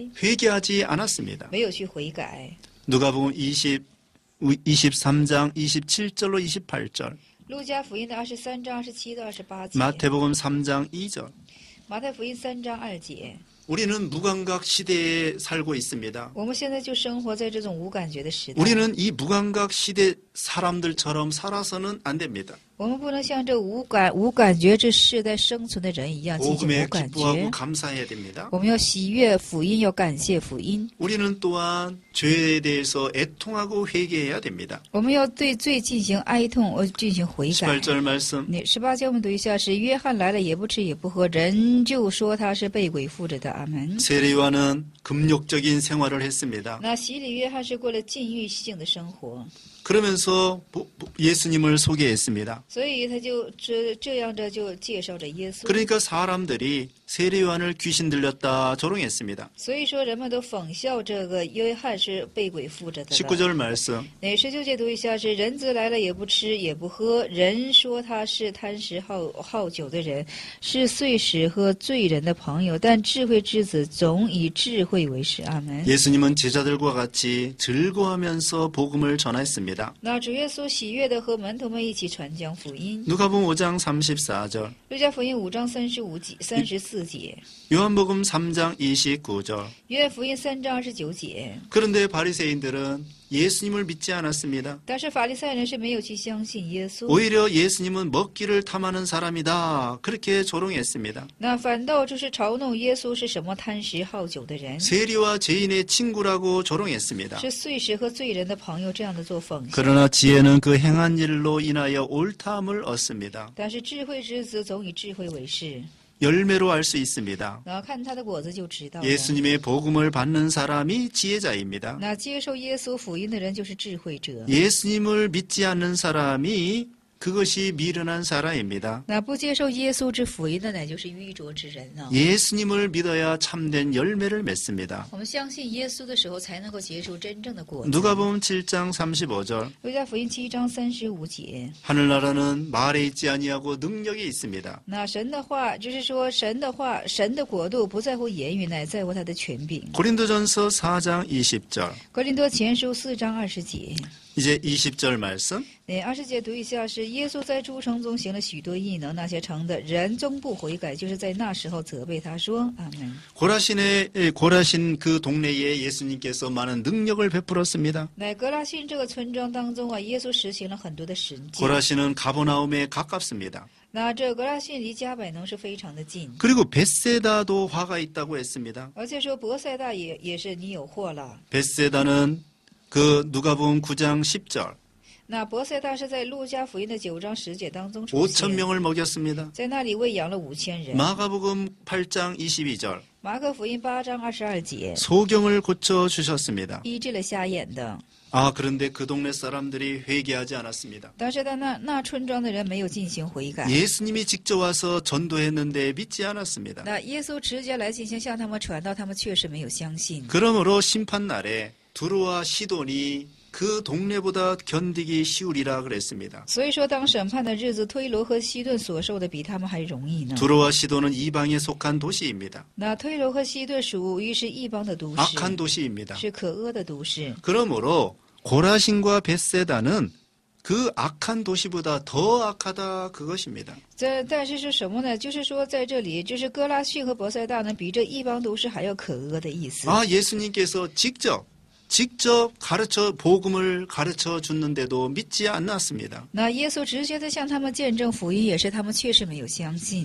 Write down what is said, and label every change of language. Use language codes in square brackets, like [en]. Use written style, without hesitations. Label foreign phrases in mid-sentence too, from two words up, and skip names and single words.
[ko] 회개하지 않았습니다. [zh] 没有去悔改。 [ko] 누가복음 23장 27절로 28절, [zh] 路加福音的23章27到28节， [ko] 마태복음 3장 2절. [zh] 马太福音3章2节。 [ko] 우리는 무감각 시대에 살고 있습니다. [zh] 我们现在就生活在这种无感觉的时代。 [ko] 우리는 이 무감각 시대 사람들처럼 살아서는 안 됩니다. [zh] 我们不能像这无感觉这世代生存的人一样进行 [ko] 복음에 [zh] 无感 [ko] 기뻐하고 [zh] 觉。 [ko] 감사해야 됩니다. [zh] 我们要喜悦福音，要感谢福音。 [ko] 우리는 또한 죄에 대해서 애통하고 회개해야 됩니다. [zh] 我们要对罪进行哀痛，进行悔改。 [ko] 18절 말씀. [zh] 那18节我们读一下：是约翰来了，也不吃也不喝，人就说他是被鬼附着的。阿门。 [ko] 세례 요한은 금욕적인 생활을 했습니다. [zh] 那洗礼约翰是过了禁欲性的生活， [ko] 그러면서 예수님을 소개했습니다. [zh] 所以他就这样着就介绍着耶稣。 [ko] 그러니까 사람들이 세례 요한을 귀신 들렸다 조롱했습니다. [zh] 所以说人们都讽笑这个约翰是被鬼附着的了。 [ko] 19절 말씀. [zh] 那19节读一下：是人子来了，也不吃也不喝，人说他是贪食好酒的人，是碎石和罪人的朋友，但智慧之子总以智慧为食。阿门。 [ko] 예수님은 제자들과 같이 즐거워하면서 복음을 전했습니다. [zh] 那主耶稣喜悦的和门徒们一起传讲福音。 [ko] 누가복음 5장 34절, [zh] 路加福音5章34节， [ko] 요한복음 3장 29절. [zh] 约翰福音3章29节。 [ko] 그런데 바리새인들은 예수님을 믿지 않았습니다. [zh] 但是法利赛人是没有去相信耶稣， [ko] 오히려 예수님은 먹기를 탐하는 사람이다. 그렇게 조롱했습니다. [zh] 那反倒就是嘲弄耶稣是什么贪食好酒的人， [ko] 세리와 죄인의 친구라고 조롱했습니다. [zh] 是碎石和罪人的朋友，这样的做讽刺。 [ko] 그러나 지혜는 그 행한 일로 인하여 옳다함을 얻습니다. [zh] 但是智慧之子总以智慧为事， [ko] 열매로 알 수 있습니다. [zh] 然后看他的果子就知道了。 [ko] 예수님의 복음을 받는 사람이 지혜자입니다. [zh] 那接受耶稣福音的人就是智慧者， [ko] 예수님을 믿지 않는 사람이 그것이 미련한 사람입니다. [zh] 那不接受耶稣之福音的，乃就是愚拙之人呢。 [ko] 예수님을 믿어야 참된 열매를 맺습니다. [zh] 我们相信耶稣的时候，才能够结出真正的果子。 [ko] 누가복음 7장 35절 [zh] 路加福音7章35节。 [ko] 하늘나라는 말에 있지 아니하고 능력이 있습니다. [zh] 那神的话，就是说神的话，神的国度不在乎言语，乃在乎他的权柄。 [ko] 고린도전서 4장 20절 [zh] 格林多前书4章20节。 [ko] 이제 20절 말씀 [zh] 20 节读一下是耶稣在诸城中行了许多异能，那些城的人终不悔改，就是在那时候责备他说：“阿门。” [ko] 고라신 그 동네에 예수님께서 많은 능력을 베풀었습니다. [zh] 乃格拉辛这个村庄当中啊，耶稣实行了很多的神迹。 [ko] 고라신은 가버나움에 가깝습니다. [zh] 那这格拉辛离加百农是非常的近， [ko] 그리고 벳세다도 화가 있다고 했습니다. [zh] 而且说伯赛大也是你有祸了。 [ko] 벳세다는 그 누가복음 9장 10절 [zh] 那伯赛大是在路加福音的9章10节当中出现， [ko] 5,000명을 먹였습니다. [zh] 在那里喂养了5000人。 [ko] 마가복음 8장 22절 [zh] 马可福音8章22节， [ko] 소경을 고쳐 주셨습니다. [zh] 医治了瞎眼的。 [ko] 그런데 그 동네 사람들이 회개하지 않았습니다. [zh] 但是那村庄的人没有进行悔改。 [ko] 예수님이 직접 와서 전도했는데 믿지 않았습니다. [zh] 那耶稣直接来进行向他们传道，他们确实没有相信。 [ko] 그러므로 심판날에 두로와 시돈이 그 동네보다 견디기 쉬우리라 그랬습니다. [zh] 所以说，当审判的日子，推罗和西顿所受的比他们还容易呢。 [ko] 두로와 시돈은 이방에 속한 도시입니다. [zh] 那推罗和西顿属于是异邦的都市， [ko] 악한 도시입니다. [zh] 是可恶的都市。 [ko] 그러므로 고라신과 벳세다는 그 악한 도시보다 더 악하다 그것입니다. [zh] 但是是什么呢？就是说，在这里，就是哥拉汛和伯赛大呢，比这异邦都市还要可恶的意思。 [ko] 예수님께서 직접 복음을 가르쳐 줬는데도 믿지 않았습니다. [zh] 那耶稣直接的向他们见证福音，也是他们确实没有相信。